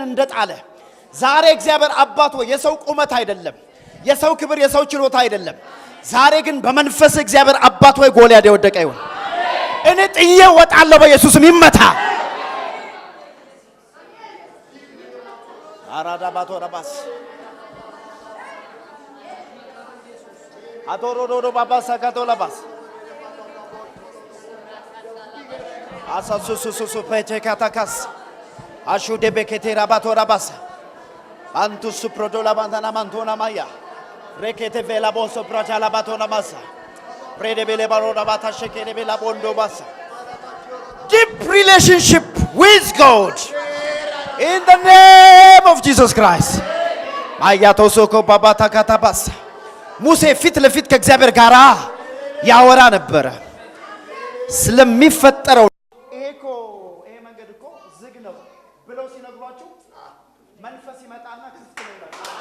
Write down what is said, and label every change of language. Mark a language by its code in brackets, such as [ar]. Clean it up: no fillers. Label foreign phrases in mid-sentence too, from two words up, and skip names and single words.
[am] እንደጣለ ዛሬ እግዚአብሔር አባት ሆይ የሰው ቁመት አይደለም የሰው ክብር የሰው ችሎታ አይደለም ዛሬ ግን በመንፈስ እግዚአብሔር አባት ሆይ ጎልያድ የወደቀ ይሁን እኔ ጥዬ ወጣለሁ በኢየሱስም ይመታ አራዳ ባቶራባስ አቶሮዶዶ ባባሳ ካቶላባስ አሳሱሱሱ ፔቴካታካስ አሹዴ በኬቴራ ባቶራባስ አንቱ ሱፕሮዶላ ባንታና ማንቶና ማያ rekete vela boso prachala batona masa rede bele barona bata shekele bela bondo basa [en] deep relationship with God in the name of Jesus Christ አያቶ ሶኮ ባባታ ካታባሳ [am] ሙሴ ፊት ለፊት ከእግዚአብሔር ጋር ያወራ ነበር ስለሚፈጠረው ኤኮ ይሄ መንገድ እኮ ዝግ ነው ብለው ሲነግሯችሁ መንፈስ ይመጣና ክፍት ነው ይላል